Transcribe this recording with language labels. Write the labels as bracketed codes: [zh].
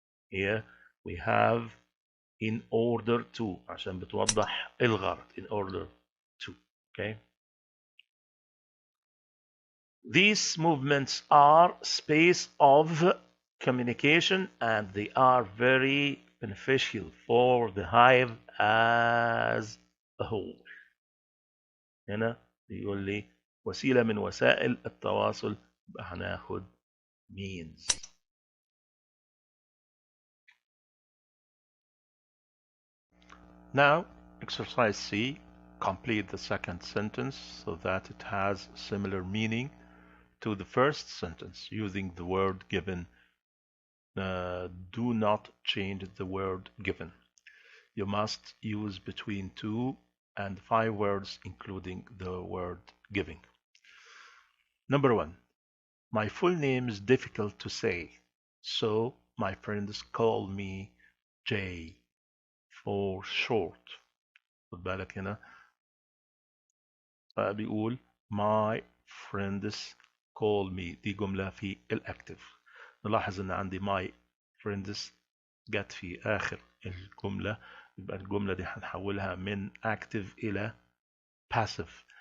[en] Here we have in order to [ar] عشان بتوضح الغرض [en] in order to. okay. These movements are space of communication and they are very beneficial for the hive as a whole. [ar] هنا بيقول لي وسيلة من وسائل التواصل هناخد means. [en] Now exercise C, complete the second sentence so that it has similar meaning to the first sentence using the word given. Do not change the word given. You must use between 2 and 5 words including the word giving. Number 1. My full name is difficult to say, so my friends call me J for short. [ar] خد بالك هنا بيقول [en] my friends call me. [ar] دي جملة في الأكتف. نلاحظ ان عندي my friends جت في آخر الجملة، يبقى الجملة دي هنحولها من active إلى passive.